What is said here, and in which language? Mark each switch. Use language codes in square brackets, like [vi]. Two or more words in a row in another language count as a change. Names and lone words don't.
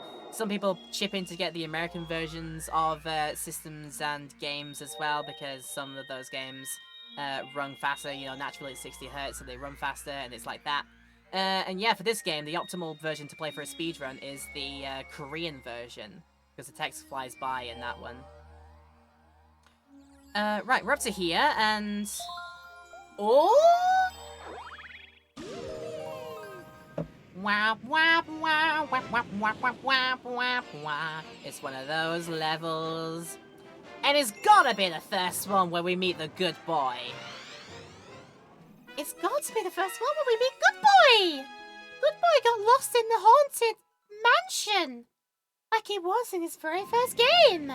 [en] Some people chip in to get the American versions of systems and games as well, because some of those games run faster, you know, naturally at 60 hertz, so they run faster, and it's like that. And yeah, for this game, the optimal version to play for a speedrun is the Korean version, because the text flies by in that one. Right, we're up to here, and... Oh! Wap, wap, wap, wap, wap, wap, wap, wap, wap, wap. It's one of those levels. And it's gotta be the first one where we meet the good boy. It's got to be the first one where we meet Good Boy! Good Boy got lost in the haunted mansion, like he was in his very first game.